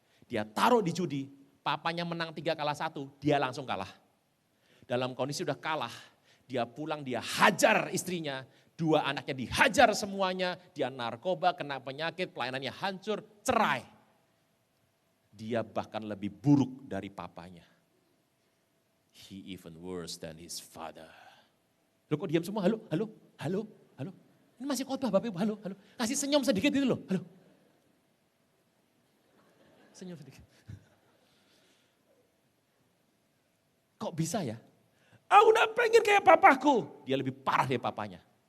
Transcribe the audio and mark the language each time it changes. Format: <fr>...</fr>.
<id>Dia taruh di judi, papanya menang 3 kalah 1, dia langsung kalah. Dalam kondisi udah kalah, dia pulang, dia hajar istrinya, 2 anaknya dihajar semuanya, dia narkoba, kena penyakit, pelayanannya hancur, cerai. Dia bahkan lebih buruk dari papanya.</id> <en>He even worse than his father.</en> <id>Loh kok diam semua? Halo, halo, halo, halo. Ini masih khotbah Bapak Ibu, halo, halo. Kasih senyum sedikit itu loh, halo. Senyum sedikit. Kok bisa ya? Aku udah pengen kayak papaku. Dia lebih parah dari papanya.</id>